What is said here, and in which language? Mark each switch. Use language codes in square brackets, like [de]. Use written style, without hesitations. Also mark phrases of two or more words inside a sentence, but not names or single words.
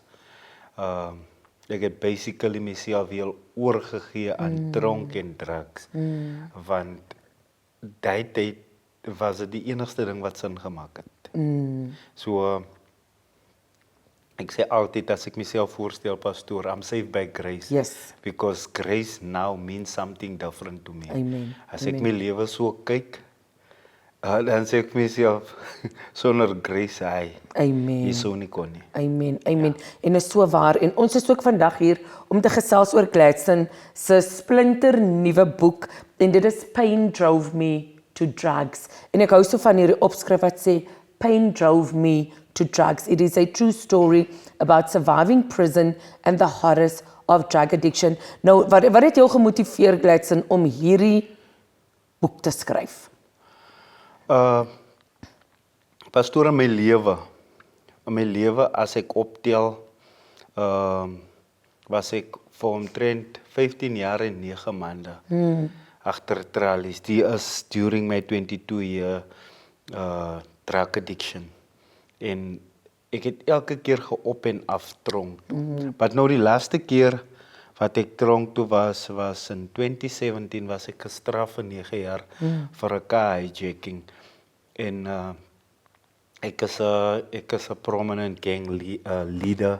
[af] Ek het basically myself heel oorgegee aan drank en drugs, want daai tyd was dit die enigste ding wat sin gemaak het. So, ek sê altyd as ek myself voorstel, pastoor, [en] I'm saved by grace. Yes. Because grace now means something different to me. Amen. [af] As ek my lewe so kyk, dan sê ek myself, sonder grace, Amen. jy sou nie kon nie. Amen, amen. En is so waar. En ons is ook vandag hier om te gesels oor Gladstone se splinter nuwe boek en dit is Pain Drove Me to Drugs. En ek hou so van hierdie opskrif wat sê Pain Drove Me to Drugs. [en] It is a true story about surviving prison and the horrors of drug addiction. [af] Nou, wat het jou gemotiveer, Gladstone, om hierdie boek te skryf? Pastoor, in my lewe as ek optel, was ek vir omtrent 15 jaar en 9 maande agter tralies. Die is [en] during my 22-year drug addiction. [af] En ek het elke keer geop en af tronk. Maar nou die laaste keer wat ek tronk toe was in 2017 was ek gestraf vir 9 jaar vir 'n [en] car hijacking. [af] En ek is 'n [en] prominent gang leader.